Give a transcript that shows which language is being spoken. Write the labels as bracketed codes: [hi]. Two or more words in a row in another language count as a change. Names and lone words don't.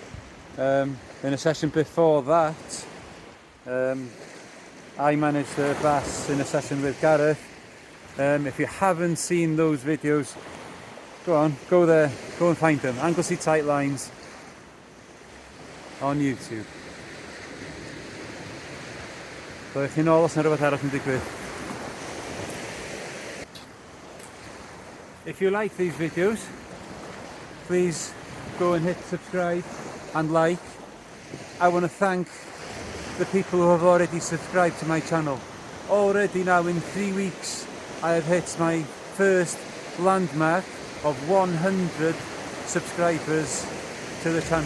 [en] In a session before that I managed a bass in a session with Gareth. If you haven't seen those videos, go there, go and find them. Anglesey Tight Lines on YouTube. So if you know, [cy] os na rhywbeth arall yn digwydd. [en] If you like these videos, please go and hit subscribe and like. I want to thank the people who have already subscribed to my channel. Already now in 3 weeks I have hit my first landmark of 100 subscribers to the channel.